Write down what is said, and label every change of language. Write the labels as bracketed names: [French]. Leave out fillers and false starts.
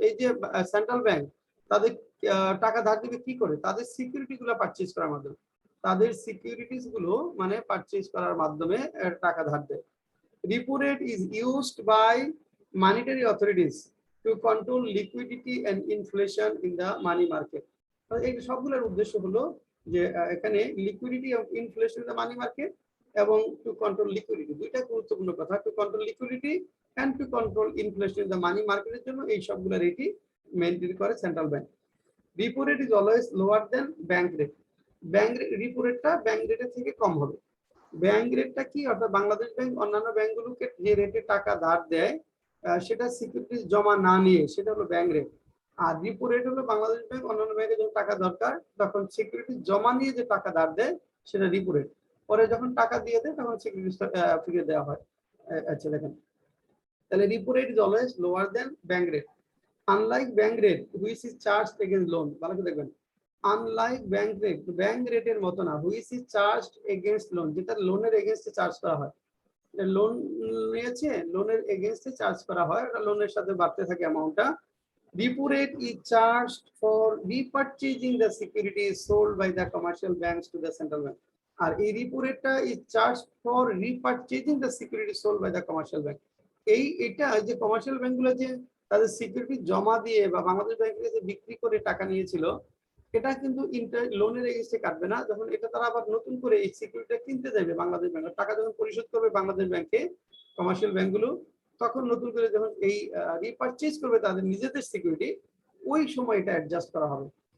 [Bangla] এই যে central bank তাদের টাকা ধার দিবে কি করে? তাদের সিকিউরিটি গুলো পারচেজ করার মাধ্যমে। তাদের সিকিউরিটিজ গুলো মানে পারচেজ করার মাধ্যমে টাকা ধার দেয়। [English] Repo rate is used by monetary authorities to control liquidity and inflation in the money market. [Bangla] এই সবগুলোর উদ্দেশ্য হলো যে এখানে লিকুইডিটি এবং inflation [English] in the money market [Bangla] এবং [English] to control liquidity, [Bangla] দুইটা গুরুত্বপূর্ণ কথা। [English] to control liquidity and to control inflation in the money মার্কেটের [Bangla] জন্য এই সবগুলো রেটই মেইনটেইন করে central bank. [English] Repo rate is always lower than bank rate. [Bangla] Bank repo রেটটা ব্যাংক রেটের থেকে কম হবে। ব্যাংক রেটটা কি? অর্থাৎ বাংলাদেশ ব্যাংক অন্যান্য ব্যাংকগুলোকে যে রেটে টাকা ধার দেয় সেটা সিকিউরিটিজ জমা না নিয়ে, সেটা হলো ব্যাংক রেট। আর রিপো রেট হলো বাংলাদেশ ব্যাংক অন্যান্য ব্যাংকে যখন টাকা দরকার তখন সিকিউরিটি জমা নিয়ে যে টাকা ধার দেয় সেটা রিপো রেট। পরে যখন টাকা দিয়ে দেয় তখন সিকিউরিটি ফিরিয়ে দেওয়া হয়। আচ্ছা দেখেন, তাহলে [English] Repo rate is always lower than bank rate. Unlike bank rate which is charged against loan, [Bangla] ভালো করে দেখবেন, [English] unlike bank রেটের [Bangla] মতো না, [English] which is charged against loan, [Bangla] যেটা লোনের এগেইনস্টে চার্জ করা হয়। লোন নিয়েছে, লোনের এগেইনস্টে চার্জ করা হয়, ওটা লোনের সাথে বাড়তে থাকে অ্যামাউন্টটা। [English] Repo rate is charged for repurchasing the securities sold by the commercial banks to the central bank. [Bangla] আর এই রিপো রেটটা [English] is charged for repurchasing the securities sold by the commercial bank. [Bangla] এটা যে কমার্শিয়াল ব্যাংকগুলো যে তাদের সিকিউরিটি জমা দিয়ে বা বাংলাদেশ ব্যাংকের কাছে বিক্রি করে টাকা নিয়েছিল, এটা কিন্তু লোনের এগেইনস্টে কাটবে না। যখন এটা তারা আবার নতুন করে এই সিকিউরিটিটা কিনতে যাবে বাংলাদেশ ব্যাংক, টাকা যখন পরিশোধ করবে বাংলাদেশ ব্যাংকে কমার্শিয়াল ব্যাংকগুলো, তখন নতুন করে যখন এই রিপারচেজ করবে তাদের নিজেদের সিকিউরিটি, ওই সময় এটা অ্যাডজাস্ট করা হবে।